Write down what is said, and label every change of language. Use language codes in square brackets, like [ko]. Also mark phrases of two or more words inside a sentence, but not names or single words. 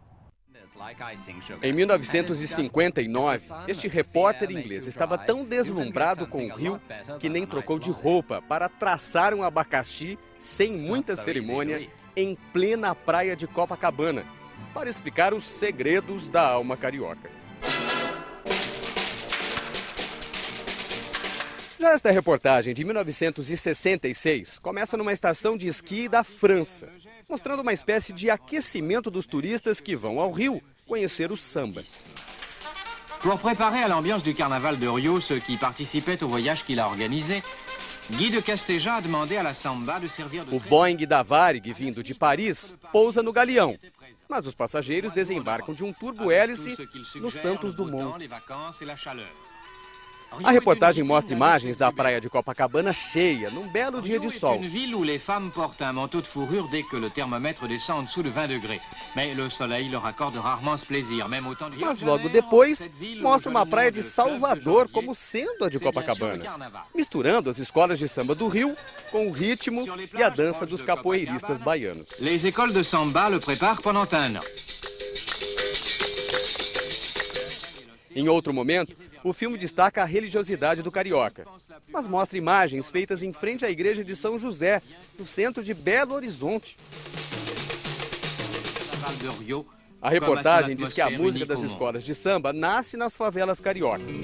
[pt] Em 1959, este repórter inglês estava tão deslumbrado com o rio que nem trocou de roupa para traçar um abacaxi sem muita cerimônia, em plena praia de Copacabana, para explicar os segredos da alma carioca. Já esta reportagem de 1966 começa numa estação de esqui da França, mostrando uma espécie de aquecimento dos turistas que vão ao Rio conhecer o samba. [fr] Pour préparer à l'ambiance du carnaval de Rio ceux qui participaient au voyage qu'il a organisé, Guy de Casteja a demandé à la samba de servir de... [pt] O Boeing da Varig, vindo de Paris, pousa no Galeão, mas os passageiros desembarcam de um turbo-hélice no Santos Dumont. A reportagem mostra imagens da praia de Copacabana cheia, num belo dia de sol. [fr] Une ville où les femmes portent un manteau de fourrure dès que le thermomètre descend en dessous de 20 degrés. Mais le soleil leur accorde rarement ce plaisir, même au temps de... [pt] Mas logo depois, mostra uma praia de Salvador como sendo a de Copacabana, misturando as escolas de samba do Rio com o ritmo e a dança dos capoeiristas baianos. [fr] Les écoles de samba le préparent pendant un an. [pt] Em outro momento, o filme destaca a religiosidade do carioca, mas mostra imagens feitas em frente à igreja de São José, no centro de Belo Horizonte. A reportagem diz que a música das escolas de samba nasce nas favelas cariocas.